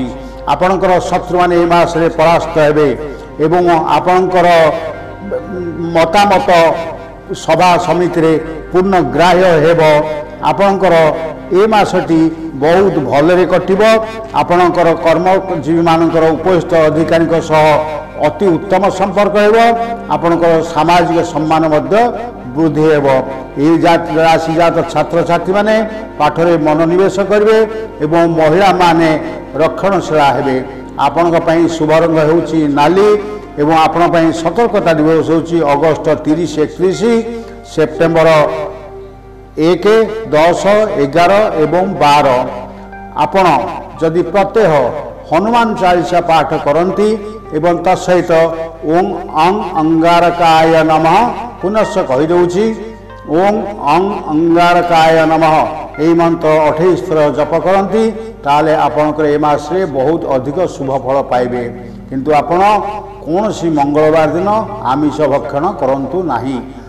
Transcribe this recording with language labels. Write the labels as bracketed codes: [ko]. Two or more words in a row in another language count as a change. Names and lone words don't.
[or] ଆପଣଙ୍କର ଶତ୍ରୁମାନେ ଏ ମାସରେ ପରାସ୍ତ ହେବେ ଏବଂ ଆପଣଙ୍କର ମତାମତ ସଭା ସମିତିରେ ପୂର୍ଣ୍ଣ ଗ୍ରାହ୍ୟ ହେବ। ଆପଣଙ୍କର ଏ ମାସଟି ବହୁତ ଭଲରେ କଟିବ। ଆପଣଙ୍କର କର୍ମଜୀବୀମାନଙ୍କର ଉପସ୍ଥିତ ଅଧିକାରୀ ସହ ଅତି ଉତ୍ତମ ସମ୍ପର୍କ ହେବ। ଆପଣଙ୍କର ସାମାଜିକ ସମ୍ମାନ ମଧ୍ୟ ବୃଦ୍ଧି ହେବ। ଏ ରାଶି ଜାତ ଛାତ୍ରଛାତ୍ରୀମାନେ ପାଠରେ ମନୋନିବେଶ କରିବେ ଏବଂ ମହିଳାମାନେ ରକ୍ଷଣଶୀଳା ହେବେ। ଆପଣଙ୍କ ପାଇଁ ଶୁଭ ରଙ୍ଗ ହେଉଛି ନାଲି ଏବଂ ଆପଣ ପାଇଁ ସତର୍କତା ଦିବସ ହେଉଛି ଅଗଷ୍ଟ 30 31 ସେପ୍ଟେମ୍ବର 1 10 11 ଏବଂ 12। ଆପଣ ଯଦି ପ୍ରତ୍ୟହ ହନୁମାନ ଚାଳିଶା ପାଠ କରନ୍ତି ଏବଂ ତତ୍ସହିତ [sa] ओं अं अंगारकाय नमः [or] ପୁନଶ୍ଚ କହିଦେ [sa] ओं अं अंगारकाय नमः [or] ଏହି ମନ୍ତ୍ର 28 ଥର ଜପ କରନ୍ତି ତାହେଲେ ଆପଣଙ୍କର ଏ ମାସରେ ବହୁତ ଅଧିକ ଶୁଭ ଫଳ ପାଇବେ। କିନ୍ତୁ ଆପଣ କୌଣସି ମଙ୍ଗଳବାର ଦିନ ଆମିଷ ଭକ୍ଷଣ କରନ୍ତୁ ନାହିଁ।